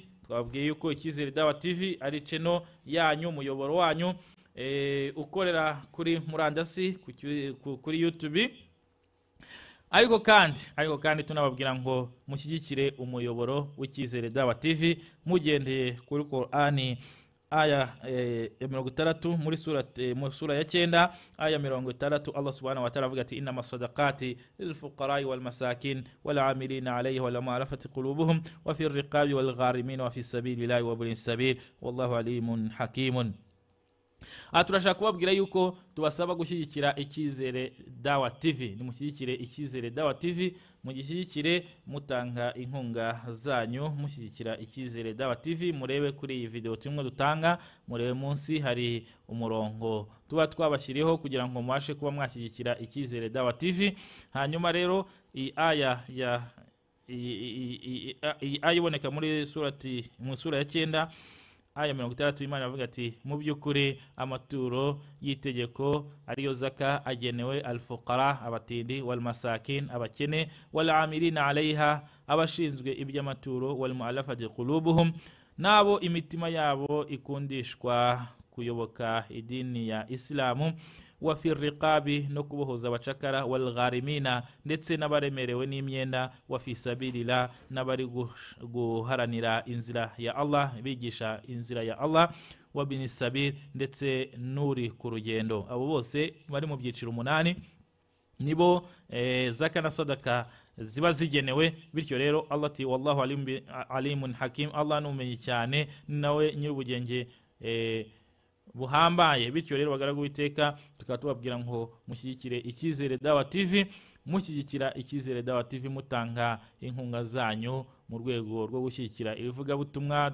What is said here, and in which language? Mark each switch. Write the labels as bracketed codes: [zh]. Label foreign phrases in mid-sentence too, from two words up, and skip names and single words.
[rw] Twabwiye yuko Icyizere Dawa TV ari channel yanyu, umuyoboro wanyu ukorera kuri murandasi kuri YouTube. Ariko kandi tunababwira ngo mushyigikire umuyoboro w'Icyizere Dawa TV mugendeye kuri Qur'ani aya ya 60 muri sura ya 9 aya 60. [ar] الله سبحانه وتعالى [rw] avuga ati [ar] إنما الصدقات للفقراء والمساكين والعاملين عليها والمؤلفة قلوبهم وفي الرقاب والغارمين وفي سبيل الله وابن السبيل والله عليم حكيم. [rw] Turashaka kubabwira yuko tubasaba gushyigikira Icyizere Dawa TV. Nimushyigikire Icyizere Dawa TV, mugishyigikire mutanga inkunga zanyu, mushyigikira Icyizere Dawa TV. Murebe kuri iyi video turimo dutanga, murebe munsi hari umurongo tuba twabashyiriho kugira ngo mwashe kuba mwashyigikira Icyizere Dawa TV. Hanyuma rero aya iboneka muri sura ya 9 aya 60. Imana avuga ati mu by'ukuri amaturo y'itegeko ariyo zaka agenewe al-fuqara, abatindi, [ar] wal masakin, [rw] abakene, [ar] wal 'amilina 'alayha, [rw] abashinzwe iby'amaturo, [ar] wal mu'alafati qulubuhum, [rw] nabo imitima yabo ikundishwa kuyoboka idini ya Islamu, [ar] wa fi riqabi, [rw] no kubohoza abacakara, [ar] wal gharimina, [rw] ndetse n'abaremerewe n'imyenda, [ar] wa fi sabilillah, [rw] n'abari guharanira inzira ya Allah, bigisha inzira ya Allah, [ar] wa bin sabil, [rw] ndetse n'uri ku rugendo. Abo bose bari mu byiciro 8 nibo zaka na sadaka ziba zigenewe. Bityo rero Allah ati [ar] wallahu alimun hakim, [rw] Allah numenye cyane nawe nyirubugenge buhambaye. Bityo rero bagaragu witeka tukaba tubabwira ngo mushyigikire Icyizere Dawa TV, mushyigikira icyizere Dawa TV, mutanga inkunga zanyu mu rwego rwo gushyigikira ivugabutumwa.